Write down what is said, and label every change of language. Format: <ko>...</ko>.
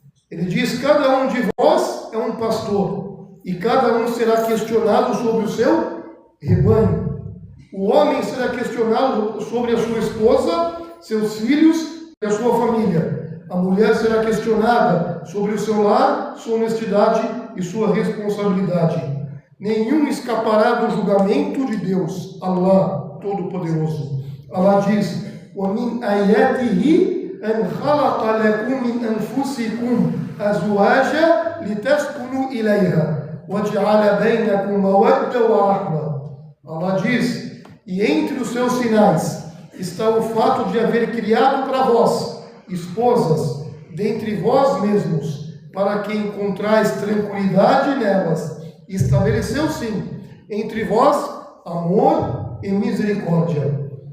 <pt>Ele diz: cada um de vós é um pastor, e cada um será questionado sobre o seu rebanho. O homem será questionado sobre a sua esposa, seus filhos e a sua família. A mulher será questionada sobre o seu lar, sua honestidade e sua responsabilidade. Nenhum escapará do julgamento de Deus, Allah Todo-Poderoso. Allah diz:</pt> <ar>وَمِنْ آيَاتِهِ أن خلق لكم من أنفسكم أزواجا لتسكنوا إليها وَجْعَلَ بَيْنَكُمْ مَوَدَّةً وَرَحْمَةً.</ar> <pt>Allah diz, e entre os seus sinais está o fato de haver criado para vós esposas dentre vós mesmos, para que encontrais tranquilidade nelas. Estabeleceu sim entre vós amor e misericórdia.</pt>